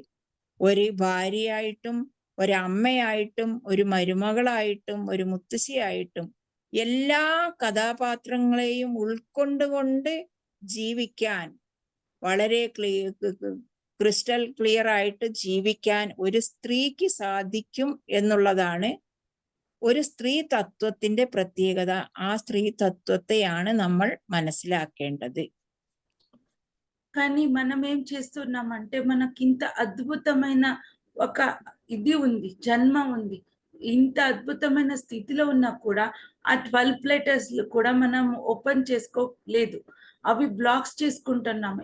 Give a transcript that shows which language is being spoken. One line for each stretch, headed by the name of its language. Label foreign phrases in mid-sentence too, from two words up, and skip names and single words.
Malayalam: ഒരു ഭാര്യയായിട്ടും, ഒരു അമ്മയായിട്ടും, ഒരു മരുമകളായിട്ടും, ഒരു മുത്തശ്ശിയായിട്ടും എല്ലാ കഥാപാത്രങ്ങളെയും ഉൾക്കൊണ്ടുകൊണ്ട് ജീവിക്കാൻ, വളരെ
English: crystal clear
Malayalam: ആയിട്ട് ജീവിക്കാൻ ഒരു സ്ത്രീക്ക് സാധിക്കും എന്നുള്ളതാണ് ഒരു സ്ത്രീ തത്വത്തിന്റെ പ്രത്യേകത. ആ സ്ത്രീ തത്വത്തെയാണ് നമ്മൾ മനസ്സിലാക്കേണ്ടത്.
Telugu: కానీ మనం ఏం చేస్తున్నామంటే మనకింత అద్భుతమైన ఒక ఇది ఉంది, జన్మ ఉంది. ఇంత అద్భుతమైన స్థితిలో ఉన్నా కూడా ఆ 12 ప్లేటర్స్ కూడా మనం ఓపెన్ చేసుకోలేదు, అవి బ్లాక్స్ చేసుకుంటున్నాము.